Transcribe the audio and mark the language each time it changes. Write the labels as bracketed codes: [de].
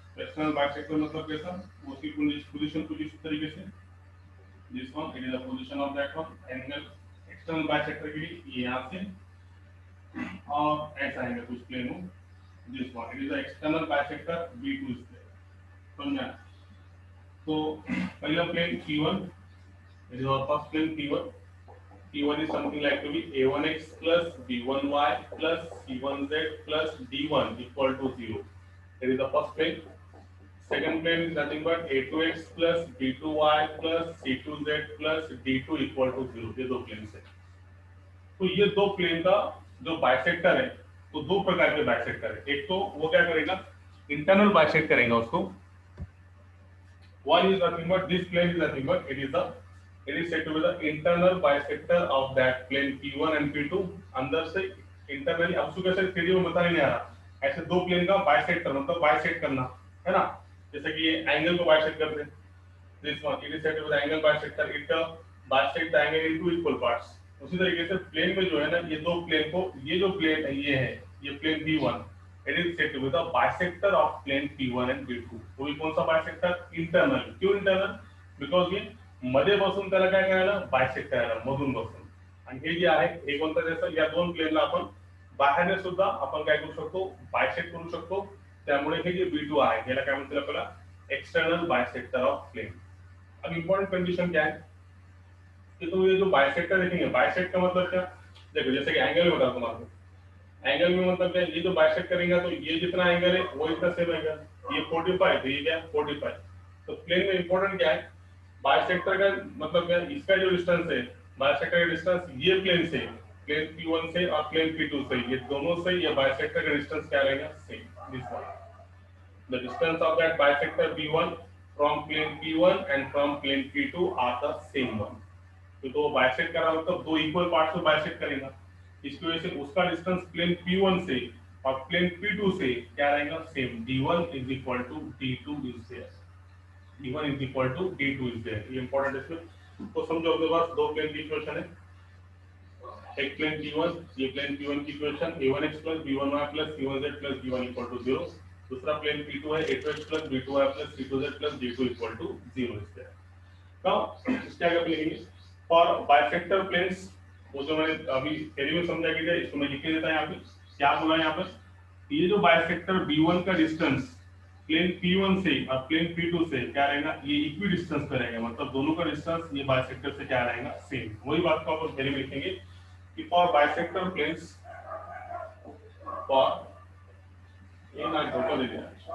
[hi] External bisector मतलब कैसा, उसकी पोजीशन कुछ इस तरीके से, [en] this one it is the position of that one angle external bisector [hi] के लिए, ये यहां से और ऐसा एंगल कुछ प्लेन हो, [en] This one it is the external bisector B2 is there. [hi] समझा? तो पहला plane P1, [en] It is our first plane P1. P1 is something like to be A1x plus B1y plus C1z plus D1 equal to 0. It is the first plane. Second plane is nothing but A2x plus B2y plus C2z plus D2 equal to 0. [hi] ये दो plane है. तो ये दो plane का जो bisector है, तो दो प्रकार के बाइसेक्टर है. एक तो वो क्या करेगा, इंटरनल बाइसेक्ट करेगा उसको. [en] One is nothing but this plane is nothing but it is said to be the internal bisector of that plane P1 and P2. [hi] अंदर से इंटरनली, अब उसको कैसे थ्री में बता नहीं आ रहा, ऐसे दो प्लेन का बाइसेक्टर मतलब बाइसेक्ट करना है ना, जैसे कि ये एंगल को बाइसेक्ट करते हैं, [en] This one it is said to be the angle bisector, it bisect the angle into equal parts. [hi] उसी तरीके से प्लेन में जो है ना, ये दो प्लेन को, ये जो प्लेन है ये plane P1, [en] It is said to be the bisector of plane P1 and P2. [hi] वो भी कौन सा बाइसेक्टर, इंटरनल. क्यों इंटरनल, बिकॉज ये [mr] मध्ये बसून त्याला काय करायला, बायसेक्ट करायला मधून बसून. आणि हे जे आहे हे कोणतं जसं या दोन प्लेनला आपण बाहेरने सुद्धा आपण काय करू शकतो, बायसेक्ट करू शकतो. त्यामुळे हे जे B2 आहे याला काय म्हणतात आपल्याला, एक्सटर्नल बायसेक्टर ऑफ प्लेन. [hi] अब इंपॉर्टेंट कंडीशन क्या है कि तो ये जो बायसेक्टर देखेंगे, बायसेक्ट का मतलब क्या, देखो जैसे कि एंगल में बता दूं आपको, एंगल में मतलब क्या, ये जो बायसेक्ट करेंगे तो ये जितना एंगल है वो इतना सेम एंगल, ये 45 तो ये क्या 45. तो प्लेन में इंपॉर्टेंट क्या है, बाइसेक्टर का मतलब क्या, इसका जो डिस्टेंस है, बाइसेक्टर का डिस्टेंस ये प्लेन से, प्लेन P1 से और प्लेन P2 से, ये दोनों से ये बाइसेक्टर का डिस्टेंस क्या रहेगा, same. [en] This one the distance of that bisector B1 from plane P1 and from plane P2 are the same one. [hi] तो बाइसेक्ट कर रहा मतलब दो इक्वल पार्ट्स को बाइसेक्ट करेगा, इसकी वजह से उसका डिस्टेंस प्लेन P1 से और प्लेन P2 से क्या रहेगा, same. [en] D1 is equal to D2 is there. D1 is equal to D2 is there. [hi] ये इंपॉर्टेंट है इसमें. तो समझो अपने पास दो प्लेन की इक्वेशन है, एक प्लेन P1, ये प्लेन P1 की equation A1x plus B1y plus C1z plus D1 equal to 0. दूसरा प्लेन P2 है A2x plus B2y plus C2z plus D2 equal to 0 is there. तो इसके आगे आप लिखेंगे फॉर बाइसेक्टर प्लेन्स, वो जो मैंने अभी थ्योरी में समझा कि इसको मैं लिख के देता है यहाँ पे. क्या बोला यहाँ पर, ये जो बाइसेक्टर B1 का डिस्टेंस प्लेन P1 से और प्लेन P2 से क्या रहेगा, ये इक्वी डिस्टेंस पे रहेगा, मतलब दोनों का डिस्टेंस ये बाइसेक्टर से क्या रहेगा, सेम. वही बात को आप थ्योरी में लिखेंगे कि फॉर बाइसेक्टर प्लेन्स, फॉर ये ना धोखा दे दिया,